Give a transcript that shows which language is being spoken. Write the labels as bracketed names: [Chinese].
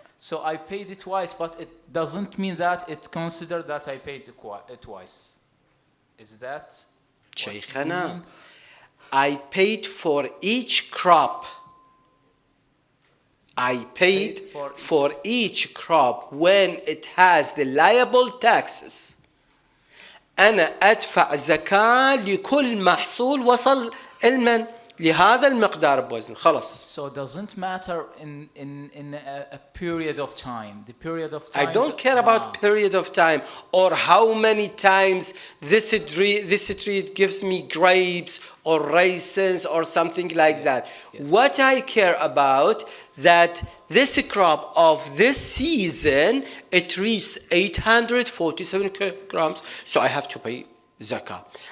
[English] So I paid it twice, but it doesn't mean that it considered that I paid it twice. Is that what you Shaykhana, mean? I paid for each crop. I paid for each crop when it has the liable taxes. [Arabic] أنا أدفع زكاة لكل محصول وصل علما لهذا المقدار بوزن خلاص. [English] So it doesn't matter in a period of time. The period of time. I don't care about period of time or how many times this tree gives me grapes or raisins or something like that. Yes. What I care about that this crop of this season, it reaches 847 kilograms, so I have to pay zakah.